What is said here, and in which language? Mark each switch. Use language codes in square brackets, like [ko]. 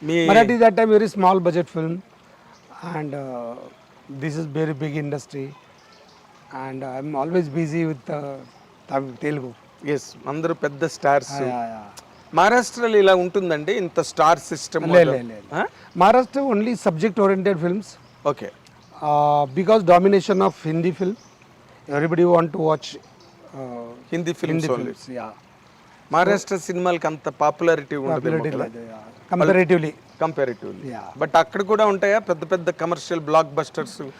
[en] Marathi that time very small budget film and this is very big industry and I'm always busy with Telugu. [te] Yes అందరూ పెద్ద stars. [en] Yeah. [te] మహారాష్ట్రలో ఇలా ఉంటుందండి ఇంత star system? [en] Maharashtra only subject oriented films. Okay. Because domination of Hindi film, everybody want to watch Hindi films only. films. Yeah. [te] Maharashtra సినిమాలకి అంత popularity ఉండదు [en] Comparatively. Comparatively. Yeah. [te] But అక్కడ కూడా ఉంటాయా పెద్ద పెద్ద కమర్షియల్ బ్లాక్ బస్టర్స్?